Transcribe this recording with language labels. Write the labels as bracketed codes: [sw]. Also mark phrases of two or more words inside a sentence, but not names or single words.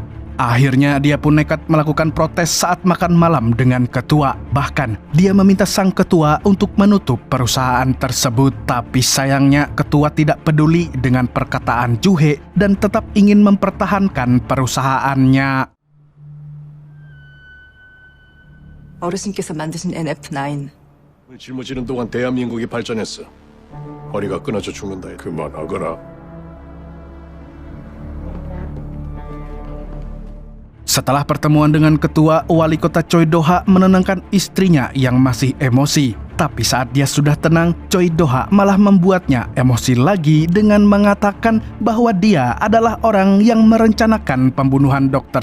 [id] Akhirnya dia pun nekat melakukan protes saat makan malam dengan ketua. Bahkan dia meminta sang ketua untuk menutup perusahaan tersebut. Tapi sayangnya ketua tidak peduli dengan perkataan Juhe dan tetap ingin mempertahankan perusahaannya. [ko] 어르신께서 만드신 NF9 짊어지는 동안 대한민국이 발전했어. 허리가 끊어져 죽는다. 그만하거라. [id] Setelah pertemuan dengan ketua, wali kota Choi Do-ha menenangkan istrinya yang masih emosi. Tapi saat dia sudah tenang, Choi Do-ha malah membuatnya emosi lagi dengan mengatakan bahwa dia adalah orang yang merencanakan pembunuhan Dr.